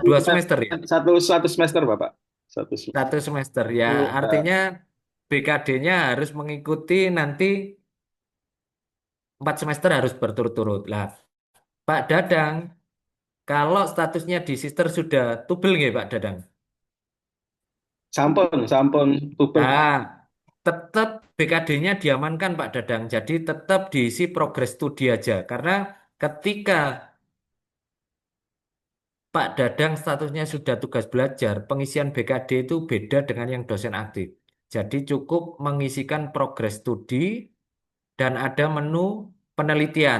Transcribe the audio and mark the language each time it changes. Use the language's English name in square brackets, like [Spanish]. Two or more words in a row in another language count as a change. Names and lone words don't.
[Indonesian] 2 semester ya? satu semester, Bapak. Satu semester. 1 semester ya, Itu, artinya BKD-nya harus mengikuti nanti 4 semester harus berturut-turut. Lah, Pak Dadang, kalau statusnya di sister sudah tubel nggih Pak Dadang? sampun, tubel. Nah, tetap BKD-nya diamankan Pak Dadang. Jadi tetap diisi progres studi aja. Karena ketika Pak Dadang statusnya sudah tugas belajar, pengisian BKD itu beda dengan yang dosen aktif. Jadi cukup mengisikan progres studi dan ada menu penelitian.